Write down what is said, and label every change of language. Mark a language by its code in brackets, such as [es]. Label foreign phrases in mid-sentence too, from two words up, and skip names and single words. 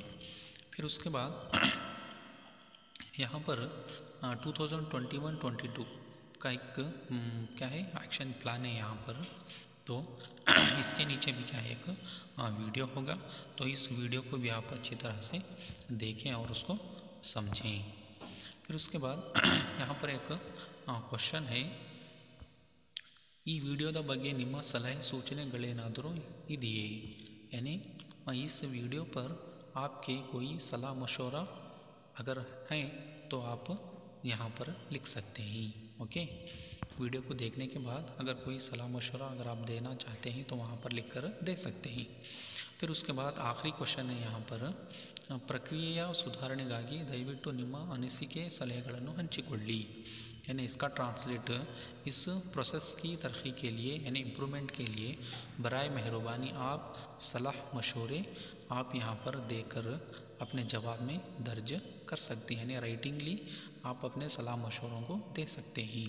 [hi] फिर उसके बाद यहाँ पर 2021-22 का एक क्या है, एक्शन प्लान है यहाँ पर। तो इसके नीचे भी क्या है, एक वीडियो होगा। तो इस वीडियो को भी आप अच्छी तरह से देखें और उसको समझें। फिर उसके बाद यहाँ पर एक क्वेश्चन है, [kn] ಈ ವಿಡಿಯೋದ ಬಗ್ಗೆ ನಿಮ್ಮ ಸಲಹೆ सूचनेಗಳೇನಾದರೂ ಇದೆಯೇ? [hi] यानी इस वीडियो पर आपके कोई सलाह मशवरा अगर हैं तो आप यहाँ पर लिख सकते हैं। ओके, वीडियो को देखने के बाद अगर कोई सलाह मशवरा अगर आप देना चाहते हैं तो वहाँ पर लिख कर दे सकते हैं। फिर उसके बाद आखिरी क्वेश्चन है यहाँ पर, [kn] ಪ್ರಕ್ರಿಯೆಯ ಸುಧಾರಣೆಗಾಗಿ ದಯವಿಟ್ಟು ನಿಮ್ಮ ಅನಿಸಿಕೆ ಸಲಹೆಗಳನ್ನು ಹಂಚಿಕೊಳ್ಳಿ। [hi] यानी इसका ट्रांसलेट, इस प्रोसेस की तरक्की के लिए यानी इम्प्रूवमेंट के लिए बराए मेहरबानी आप सलाह मशवरे आप यहाँ पर देकर अपने जवाब में दर्ज कर सकते हैं। यानी राइटिंगली आप अपने सलाह मशवरों को दे सकते हैं।